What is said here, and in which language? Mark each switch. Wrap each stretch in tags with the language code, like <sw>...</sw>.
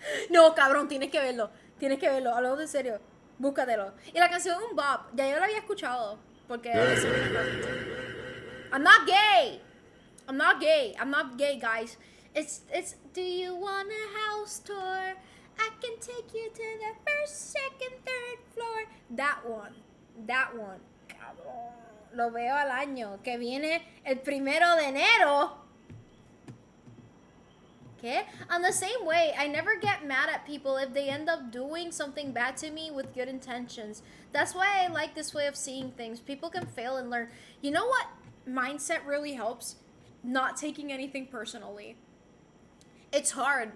<es>No, cabrón, tienes que verlo, hablando en serio, búscatelo. Y la canción es un bop, ya yo la había escuchado, porque</es> <en>I'm not gay, guys. It's do you want a house tour? I can take you to the first, second, third floor. That one, cabrón.</en> <es>Lo veo al año, que viene el 1 de enero.</es> <en>Okay? On the same way, I never get mad at people if they end up doing something bad to me with good intentions. That's why I like this way of seeing things. People can fail and learn. You know what mindset really helps? Not taking anything personally. It's hard.</en>